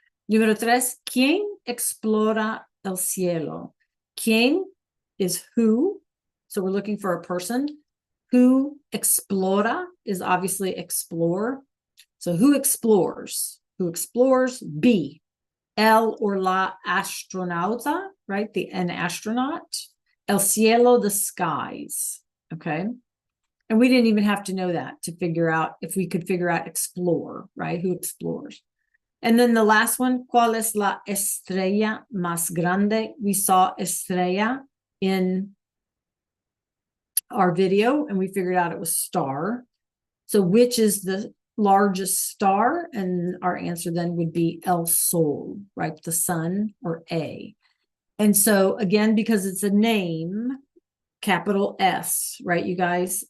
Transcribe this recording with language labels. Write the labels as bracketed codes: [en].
[es] Número 3, ¿quién explora el cielo? [en] ¿Quién is who? So we're looking for a person. Who explora is obviously explore. So who explores? Who explores? B. [es] El or la astronauta, [en] right? An astronaut. [es] El cielo, [en] the skies. Okay. And we didn't even have to know that to figure out if we could figure out explore, right? Who explores? And then the last one, [es] ¿cuál es la estrella más grande? [en] We saw estrella in our video and we figured out it was star. So which is the largest star? And our answer then would be El Sol, right? The sun, or A. And so again, because it's a name, capital S, right, you guys?